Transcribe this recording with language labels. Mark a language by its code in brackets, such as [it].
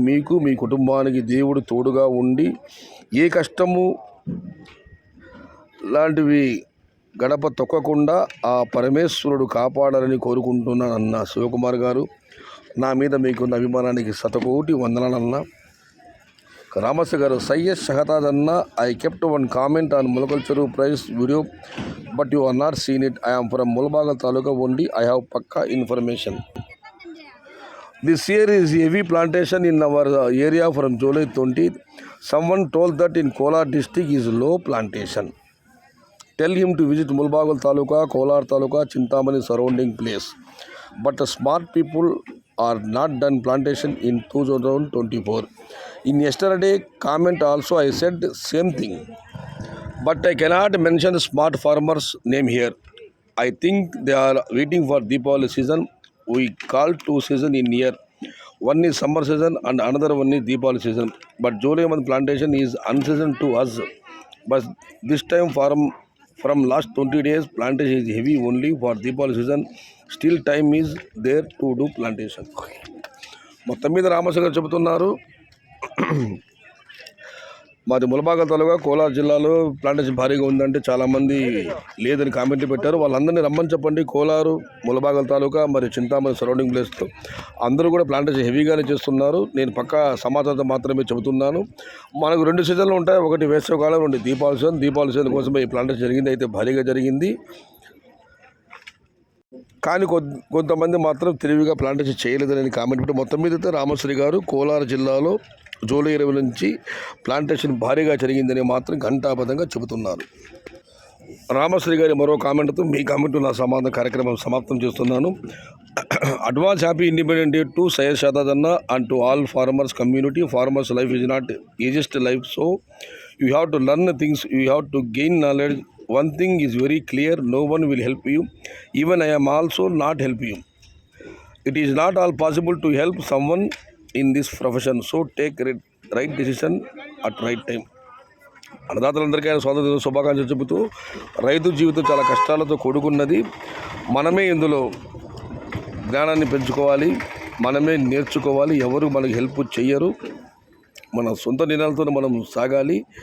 [te] మీకు మీ కుటుంబానికి దేవుడు తోడుగా ఉండి ఏ కష్టము లాంటివి గడప తొక్కకుండా ఆ పరమేశ్వరుడు కాపాడాలని కోరుకుంటున్నానన్న శివకుమార్ గారు. నా మీద మీకున్న అభిమానానికి శతకోటి వందనాలన్న. రామస్య గారు. [en] సయ్యద్ షహతాజ్ అన్న, I kept one comment on Mulakalacheruvu price video but you are not seen it. I am from Mulbagal taluka only. I have pakka information. This year is heavy plantation in our area from July 20th. Someone told that in Kolar district is low plantation. Tell him to visit Mulbagal Taluka, Kolar Taluka, Chintamani surrounding place. But smart people are not done plantation in 2024. In yesterday comment also I said same thing. But I cannot mention smart farmers name here. I think they are waiting for Deepavali season. We call 2 season in year. One is summer season and another one is Deepavali season. But July month plantation is unseason to us. But this time from last 20 days plantation is heavy only for Deepavali season. Still time is there to do plantation. [te] మొత్తం మీద రామస్య గారు చెబుతున్నారు, మాది ములబాగల్ తాలూకా కోలార్ జిల్లాలో plantation భారీగా ఉందంటే చాలామంది లేదని కామెంట్లు పెట్టారు. వాళ్ళందరినీ రమ్మని చెప్పండి. కోలారు, ములబాగల్ తాలూకా మరియు చింతామణి సరౌండింగ్ ప్లేస్తో అందరూ కూడా ప్లాంటేషన్ హెవీగానే చేస్తున్నారు. నేను పక్కా సమాచారం మాత్రమే చెబుతున్నాను. మనకు 2 సీజన్లు ఉంటాయి, ఒకటి వేసవికాలం, 2 దీపావళి సీజన్. దీపావళి సీజన్ కోసమే ఈ ప్లాంటేషన్ జరిగింది, అయితే భారీగా జరిగింది. కానీ కొంతమంది మాత్రం తెలివిగా ప్లాంటేషన్ చేయలేదని కామెంట్ పెట్టి మొత్తం మీద అయితే రామశ్రీ గారు కోలార్ జిల్లాలో జూలై 20 నుంచి ప్లాంటేషన్ భారీగా జరిగిందని మాత్రం ఘంటాబద్ధంగా చెబుతున్నారు. రామశ్రీ గారి మరో కామెంట్తో మీ కామెంట్ నా సమాధాన కార్యక్రమం సమాప్తం చేస్తున్నాను. [en] Advance happy independence day to Syed Shahtaj అన్న and to all farmers community. Farmers life is not easiest life, so you have to learn things, you have to gain knowledge. One thing is very clear, no one will help you. Even I am also not help you. It is not all possible to help someone in this profession. So take right decision at right time. [te] అన్నదాతలందరికీ ఆయన స్వాతంత్ర శుభాకాంక్షలు చెబుతూ, రైతు జీవితం చాలా కష్టాలతో కూడుకున్నది. మనమే ఇందులో జ్ఞానాన్ని పెంచుకోవాలి, మనమే నేర్చుకోవాలి. ఎవరు మనకి హెల్ప్ చెయ్యరు. మన సొంత నిర్ణయాలతో మనం సాగాలి.